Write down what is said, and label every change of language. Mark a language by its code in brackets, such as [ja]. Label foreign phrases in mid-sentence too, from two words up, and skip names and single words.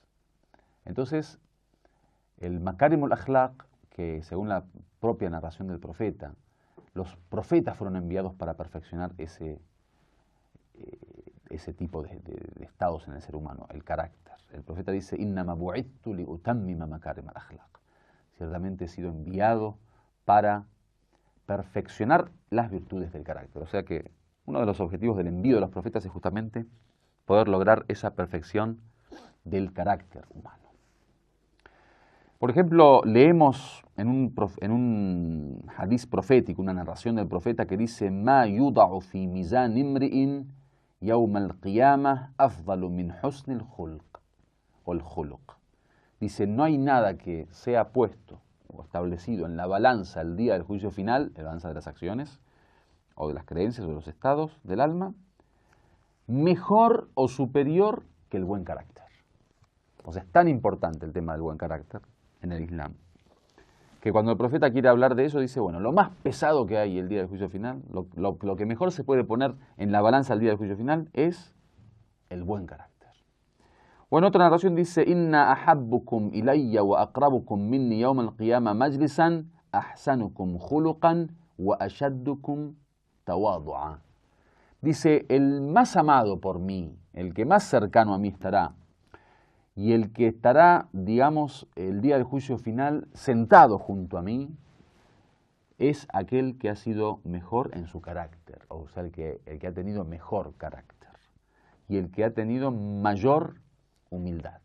[es] Entonces, el [ar] مكارم الأخلاق, [es] que según la propia narración del profeta, los profetas fueron enviados para perfeccionar ese tipo de estados en el ser humano, el carácter. El profeta dice, [ar] إنما بعثت لأتمم مكارم الأخلاق. [es] Ciertamente he sido enviado para perfeccionar las virtudes del carácter. O sea que uno de los objetivos del envío de los profetas es justamente poder lograr esa perfección del carácter humano. Por ejemplo, leemos en un hadiz profético, una narración del profeta que dice [ar] ما يوضع في ميزان امرئ يوم القيامة أفضل من حسن الخلق [es] o al-khuluq. Dice, no hay nada que sea puesto o establecido en la balanza el día del juicio final, la balanza de las acciones o de las creencias o de los estados del alma, mejor o superior que el buen carácter. O sea, es tan importante el tema del buen carácter en el Islam, que cuando el profeta quiere hablar de eso, dice, bueno, lo más pesado que hay el día del juicio final, lo que mejor se puede poner en la balanza el día del juicio final es el buen carácter. O en otra narración dice, [ar] إن أحبكم إلي وأقربكم مني يوم القيامة مجلسا أحسنكم خلقا وأشدكم تواضعا. [es] Dice, el más amado por mí, el que más cercano a mí estará, y el que estará, digamos, el día del juicio final sentado junto a mí, es aquel que ha sido mejor en su carácter, o sea, el que ha tenido mejor carácter, y el que ha tenido mayor humildad.